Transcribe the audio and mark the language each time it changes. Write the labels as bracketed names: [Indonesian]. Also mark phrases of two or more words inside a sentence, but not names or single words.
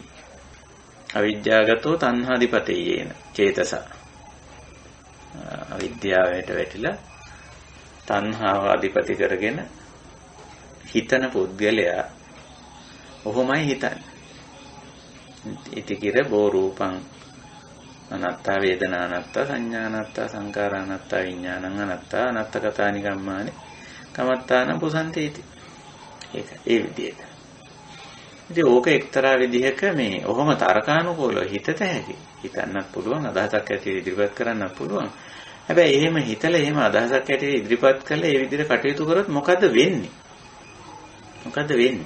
[Pali] අවිද්‍යාවගතෝ තණ්හාදිපතේයේන චේතසා. [Sinhala] අවිද්‍යාවට වැටිලා තණ්හාව අධිපති කරගෙන හිතන පුද්ගලයා ඔහොමයි හිතන්නේ. [Pali] ඉතිකිර බෝ රූපං අනත්තා වේදනා අනත්තා සංඥා අනත්තා සංඛාර අනත්තා විඥානං අනත්තා අනත්තකතානි කම්මානි කමත්තාන පුසන්තේති. [Sinhala] ඒක ඒ විදිහට. ඉතින් ඕක එක්තරා විදිහක මේ ඔහොම තර්කානුකූලව හිතත හැකි. හිතන්නත් පුළුවන්, අදහසක් ඇටියට ඉදිරිපත් කරන්නත් පුළුවන්. හැබැයි එහෙම හිතලා එහෙම අදහසක් ඇටියට ඉදිරිපත් කළා ඒ විදිහට කටයුතු කරොත් මොකද වෙන්නේ? මොකද වෙන්නේ?